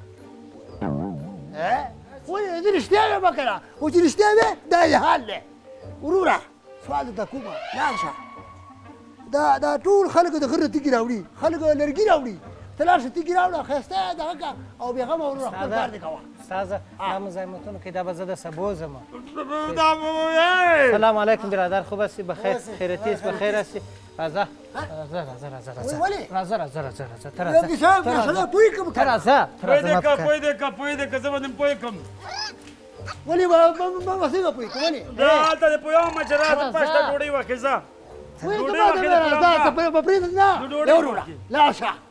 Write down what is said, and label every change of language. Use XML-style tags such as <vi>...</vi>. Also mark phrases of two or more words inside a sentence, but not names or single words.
<ps>زه رښتیا وایم که نه خو چې رښتیا وې دا یې حال دی وروره سوال درته کومه لاړ شه دا ټول خلک د غر نه تیږې راوړي خلک لرګي راوړي ته لاړ شه تیږې راوړه ښایسته یې دغه کړه او بېغمه وروره خپل کار دې کوه استاذه دا مزاحمتونو کې دا به زه د سبو ځم</ps> <fa>سلام علیکم برادر خوب هستی بخیر خیرتی است بخیر هستی</fa> <ps>راځه پوی دې که زه به دې پوی کړم ولې به څنګه پوی کړم ولې هلته دې پوهوم چې راځه پشته ډوډۍ واخې ځه لاړ شه</ps>